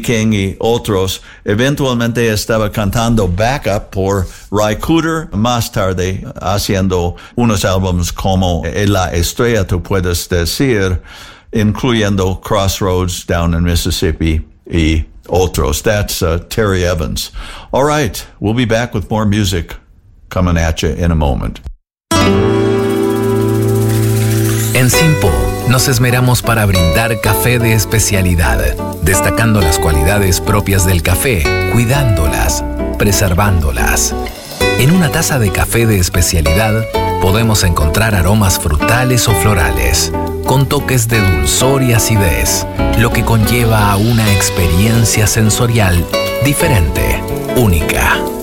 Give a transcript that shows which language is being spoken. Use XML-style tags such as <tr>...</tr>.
<es>King y otros. Eventualmente estaba cantando backup por Ry Cooder, más tarde haciendo unos álbumes como La Estrella, tú puedes decir, incluyendo Crossroads Down in Mississippi y otros.</es> <en>That's Terry Evans. All right, we'll be back with more music coming at you in a moment.</en> <es>En Simpo nos esmeramos para brindar café de especialidad, destacando las cualidades propias del café, cuidándolas, preservándolas. En una taza de café de especialidad podemos encontrar aromas frutales o florales, con toques de dulzor y acidez, lo que conlleva a una experiencia sensorial diferente, única.</es>